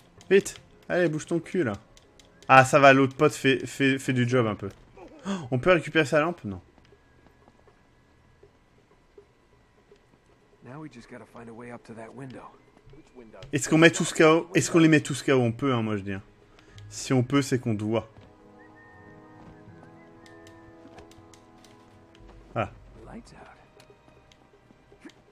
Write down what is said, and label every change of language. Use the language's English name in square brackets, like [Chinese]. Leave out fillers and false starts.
[French] Vite! Allez, bouge ton cul, là. Ah, ça va, l'autre pote fait du job un peu. Oh, on peut récupérer sa lampe? Non. [English] Now we just gotta find a way up to that window. [French] Est-ce qu'on met tous KO? Est-ce qu'on les met tous KO? On peut, hein, moi je dis. Hein. Si on peut, c'est qu'on doit. Voilà. [English] Lights out.